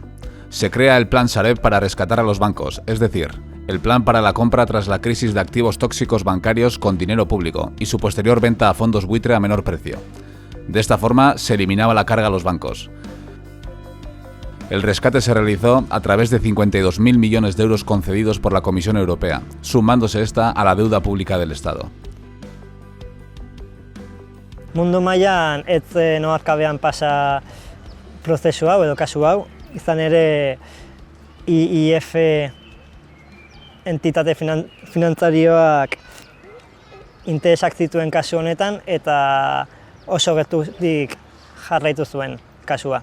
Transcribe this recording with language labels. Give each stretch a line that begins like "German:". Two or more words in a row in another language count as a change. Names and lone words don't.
Spanish: Se crea el Plan Sareb para rescatar a los bancos, es decir, el plan para la compra tras la crisis de activos tóxicos bancarios con dinero público y su posterior venta a fondos buitre a menor precio. De esta forma se eliminaba la carga a los bancos. El rescate se realizó a través de 52.000 millones de euros concedidos por la Comisión Europea, sumándose esta a la deuda pública del Estado.
Basque: Mundu mailan ez zen oharkabean pasa prozesu hau edo kasu hau, izan ere IIF entitate finantzarioak interesak zituen kasu honetan eta oso gertutik jarraitu zuen kasua.